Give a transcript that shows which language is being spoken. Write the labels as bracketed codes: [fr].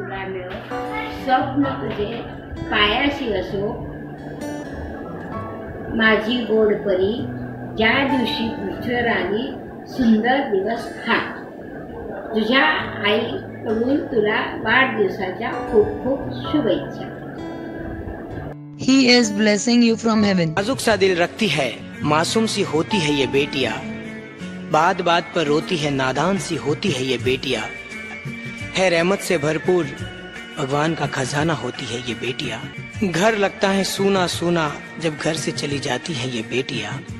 [mr] मिळो, स्वप्न तुझे पायाशी असो, माझी गोड परी, ज्या दिवशी पृथ्वीवर आली, सुंदर दिवस हा. तुझ्या आईकडून तुला वाढदिवसाच्या खूप खूप शुभेच्छा. [en] He is blessing you from heaven. [hi] नाजुक सा दिल रखती है, मासूम सी होती है ये बेटियां, बात बात पर रोती है, नादान सी होती है ये बेटियां, है रहमत से भरपूर भगवान का खजाना होती है ये बेटियां. घर लगता है सूना सूना जब घर से चली जाती है ये बेटियां.